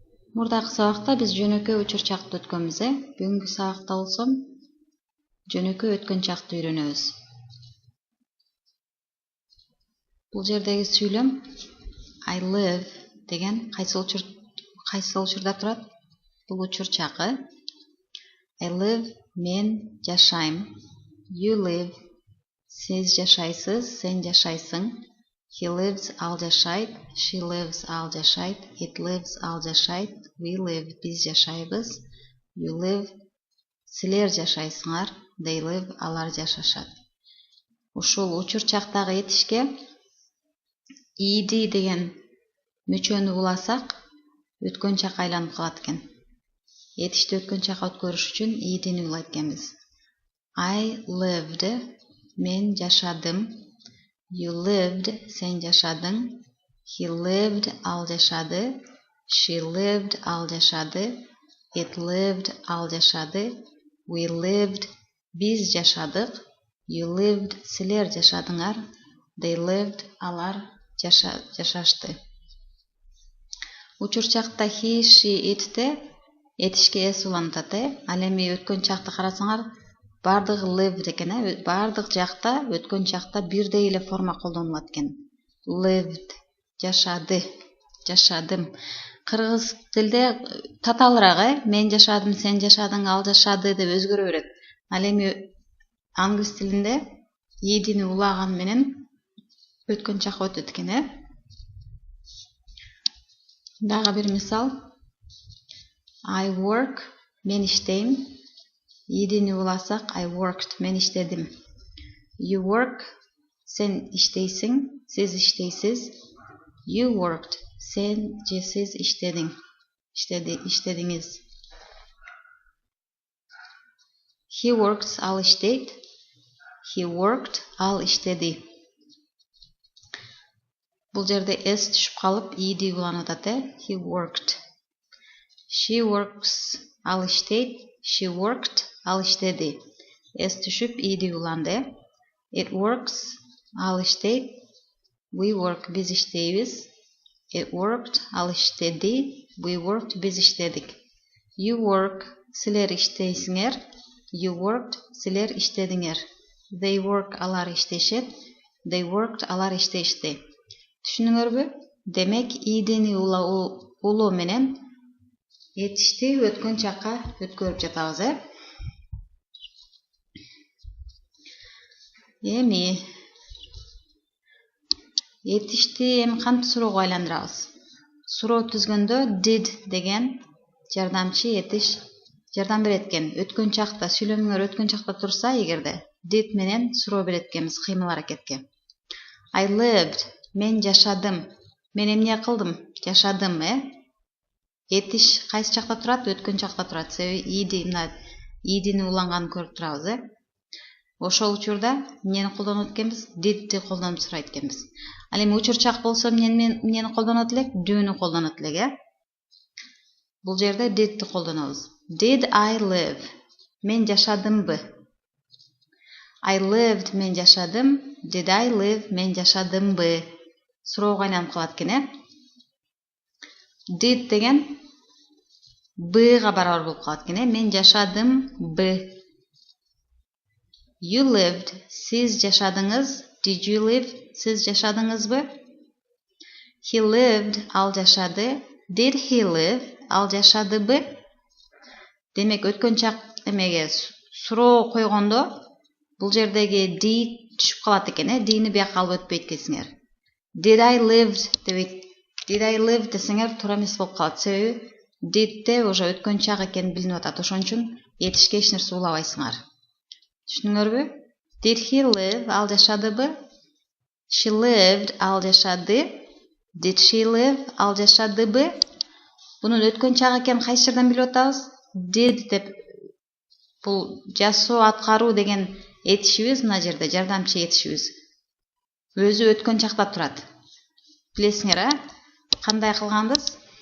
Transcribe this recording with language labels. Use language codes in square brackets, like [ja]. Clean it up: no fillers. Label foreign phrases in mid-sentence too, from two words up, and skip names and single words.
[ky] Мурдакы сабакта биз жөнөкөй учур чакты өткөнбүз, Бүгүнкү сабакта болсо жөнөкөй өткөн чакты үйрөнөбүз. Бул жердеги сүйлөм [en] I live [ky] деген кайсы учурда турат? Бул учур чакы. [en] I live [ky] мен жашайм. [en] You live [ky] сиз жашайсыз, сен жашайсың. [en] He lives [ky] ал жашайт. [en] She lives [ky] ал жашайт. [en] It lives [ky] ал жашайт. [en] We live [ky] биз жашайбыз. [en] You live [ky] силер жашайсыңар. [en] They live [ky] алар жашашат. Ушул учур чактагы этишке ed деген мүчөнү уласак өткөн чак айланып калат экен. Этишти өткөн чакка өткөрүш үчүн edни улайт экенбиз. [en] I lived [ky] мен жашадым. [en] You lived [ky] сен жашадың. [en] He lived [ky] ал жашады. [en] She lived [ky] ал жашады. [en] It lived [ky] ал жашады. [en] We lived [ky] биз жашадык. [en] You lived [ky] силер жашадыңар. [en] They lived [ky] алар жашашты. Учур чакта [en] he, she, [ky] it'те этишке s уланат. Ал эми өткөн чакты карасаңар бардыгы lived экен, бардык жакта өткөн чакта бирдей эле форма колдонулат экен. Lived жашады, жашадым. Кыргыз тилде татаалыраак, мен жашадым, сен жашадың, ал жашады деп өзгөрө берет. Ал эми англис тилинде edни улаган менен өткөн чакка өтөт экен, Дагы бир мисал. [en] I work [ky] мен иштейм. Edni уласак [en] I worked [ky] мен иштедим. [en] You work [ky] сен иштейсиң, сиз иштейсиз. [en] You worked [ky] сен же сиз иштедиң. Иштедиңиз. [en] He works [ky] ал иштейт. [en] He worked [ky] ал иштеди. Бул жерде s түшүп калып ed уланып атат. [en] He worked. She works [ky] ал иштейт. [en] She worked [ky] ал иштеди. S түшүп ed уланды. [en] It works [ky] ал иштейт. [en] We work [ky] биз иштейбиз. [en] It worked [ky] ал иштеди. [en] We worked [ky] биз иштедик. [en] You work [ky] силер иштейсиңер. [en] You worked [ky] силер иштедиңер. [en] They work [ky] алар иштешет. [en] They worked [ky] алар иштешти. Түшүнүңөрбү? Демек edни улоо менен этишти өткөн чакка өткөрүп жатабыз, Эми этишти кантип суроого айландырабыз? Суроо түзгөндө did деген жардамчы этиш жардам берет экен. Өткөн чакта сүйлөмүңөр өткөн чакта турса, эгерде did менен суроо берет экенбиз кыймыл аракетке. [en] I lived [ky] мен жашадым. Мен эмне кылдым? Жашадым, Этиш кайсы чакта турат? Өткөн чакта турат. Себеби edни уланганын көрүп турабыз, Ошол учурда эмнени колдонот экенбиз? Did'ти колдонуп сурайт экенбиз. Ал эми учур чак болсо эмнени колдонот элек? Do'ну колдонот элек, Бул жерде did'ти колдонобуз. [en] Did I live? [ky] Мен жашадымбы? [en] I lived [ky] мен жашадым. [en] Did I live? [ky] Мен жашадымбы? Суроого айланып калат экен, Did деген быга барабар болуп калат экен, Мен жашадымбы? [en] You lived. [ky] Сиз жашадыңыз. [en] Did you live? [ky] Сиз жашадыңызбы? [en] He lived. [ky] Ал жашады. [en] Did he live? [ky] Ал жашадыбы? Демек өткөн чак эмеге суроо койгондо бул жердеги did түшүп калат экен, D'ни бияка алып өтпөйт экенсиңер. [en] Did I lived [ky] дебейт. [en] Did I live [ky] десеңер туура эмес болуп калат. Себеби did'те уже өткөн чак экени билинип атат. Ошон үчүн этишке эч нерсе улабайсыңар. Түшүнүңөрбү? [en] Did he live? [ky] Ал жашадыбы? [en] She lived. [ky] Ал жашады. [en] Did she live? [ky] Ал жашадыбы? Бунун өткөн чак экенин кайсы жерден билип атабыз? Did деп бул жасоо аткаруу деген этишибиз мына жерде жардамчы этишибиз. Өзү өткөн чакта турат. Билесиңер, Кандай кылганбыз?